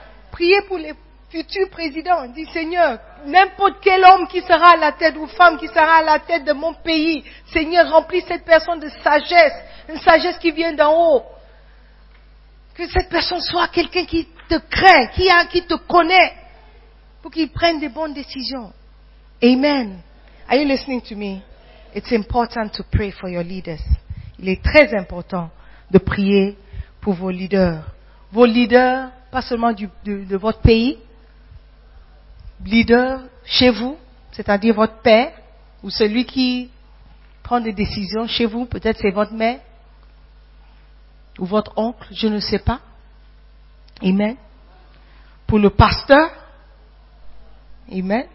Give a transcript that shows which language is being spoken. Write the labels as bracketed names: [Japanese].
[French] Priez pour les futurs présidents. Dis, Seigneur, n'importe quel homme qui sera à la tête ou femme qui sera à la tête de mon pays, Seigneur, remplis cette personne de sagesse, une sagesse qui vient d'en haut. Que cette personne soit quelqu'un qui te craint, qui te connaît, pour qu'il prenne des bonnes décisions. [English] Amen. Are you listening to me? It's important to pray for your leaders. [French] Il est très important de prier pour vos leaders. Vos leaders, pas seulement de votre pays, leaders chez vous, c'est-à-dire votre père, ou celui qui prend des décisions chez vous, peut-être c'est votre mère, ou votre oncle, je ne sais pas. Amen. Pour le pasteur. Amen.